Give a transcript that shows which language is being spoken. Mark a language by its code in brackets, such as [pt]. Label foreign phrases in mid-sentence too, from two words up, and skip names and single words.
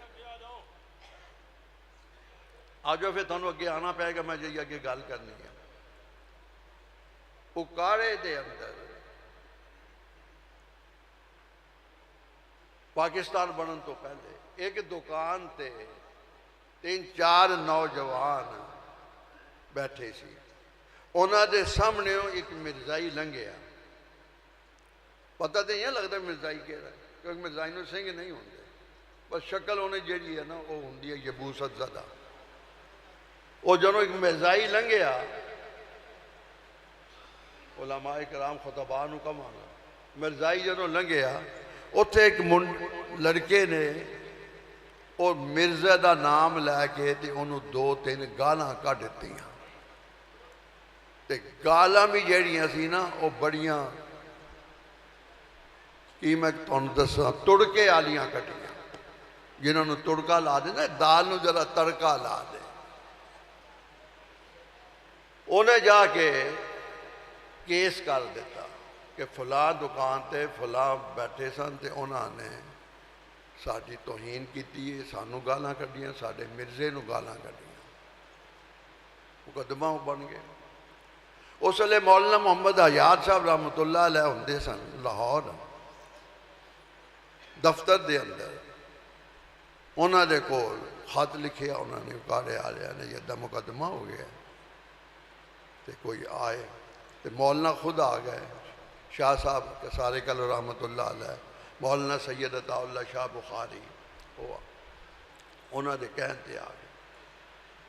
[pa] آجو پھر تھانوں اگے آنا پائے گا، میں جی اگے گل کرنی ہے۔ اکاڑے دے اندر پاکستان بنن تو پہلے ایک دکان تے 3-4 نوجوان بیٹھے سی، انہاں دے سامنے ایک مرزائی لنگیا۔ پتہ تو یہ لگتا مرزائی کہڑا ہے، کیونکہ مرزائی نو سنگھ نہیں ہوندے، بس شکل انہیں جیڑی ہے نا وہ ہوندی ہے یبوست زدہ۔ وہ جنہوں ایک مرزائی لنگیا، علماء کرام خطباء نو کم آنا، مرزائی جنہوں لنگیا، اتھے ایک لڑکے نے اور مرزا دا نام لے کے تے انہوں 2-3 گالاں کٹ دیتیاں۔ تے گالاں بھی جیڑیاں سی نا وہ بڑیاں، کی میں تانوں دساں، تڑکے آلیاں کٹیاں، جنہوں نے تڑکا لا دے نا، دال نو ذرا تڑکا لا دے۔ انہیں جا کے کیس کر دیتا کہ فلاں دکان تے فلاں بیٹھے سن تے انہوں نے ساڈی توہین کیتی ہے، سانوں گالاں کڈیاں، ساڈے مرزے نو گالاں کڈیاں، مقدمہ بن گئے۔ اس لئے مولانا محمد حیات صاحب رحمۃ اللہ علیہ ہوندے سن لاہور دفتر دے اندر، انہوں نے کول خط لکھیا، انہوں نے اکاڑے آلیاں نے یہ مقدمہ ہو گیا تے کوئی آئے، تے مولانا خود آ گئے، شاہ صاحب سارے کل رحمۃ اللہ علیہ، مولانا سید عطا اللہ شاہ بخاری، انہوں نے کہتے آ گئے۔